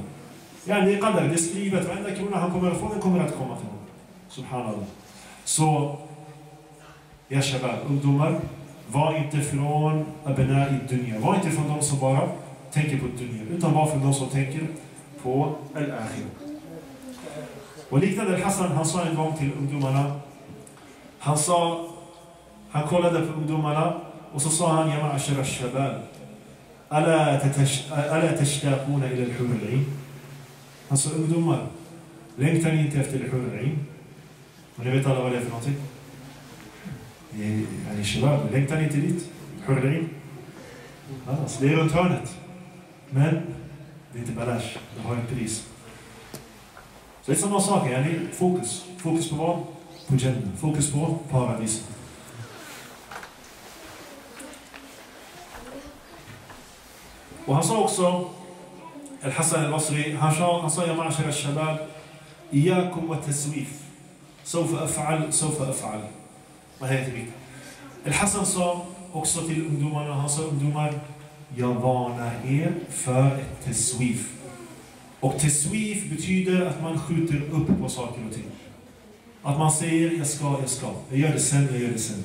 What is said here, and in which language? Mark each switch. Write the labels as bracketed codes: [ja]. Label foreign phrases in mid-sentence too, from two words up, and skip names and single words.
[sv] Ja, det är qaddar, det är skrivet. Varenda krona han kommer att få, den kommer att komma till honom. Subhanallah. Så, [ar] يا شباب, [sv] ungdomar, var inte från [ar] أبناء الدنيا. [sv] Var inte från de som bara tänker på dunya, utan var från de som tänker på al-akhirah. Och liknande Hassan, han sa en gång till ungdomarna, han kollade på ungdomarna och så sa han, [ar] يا معشر الشباب ألا تشتاقون إلى الحور العين. [sv] Han sa, ungdomar, längtar ni inte efter [ar] الحور العين? [sv] Och ni vet alla vad det är för någonting? الشباب, längtar ni inte dit? Hurrin? Alltså, det är runt hörnet. Men det är inte balash, det har ett pris. Så det är samma sak, fokus. Fokus på vad? På Jannah. Fokus på paradis. Och han sa också, Al-Hassan al-Basri, [ar] han sa, يا معشر الشباب إياكم والتسويف. سوف أفعل. [sv] Vad heter det? Al-Hassan sa också till ungdomarna, han sa, ungdomar, jag varnar er för ett teswif. Och teswif betyder att man skjuter upp på saker och ting. Att man säger, jag ska. Jag gör det sen.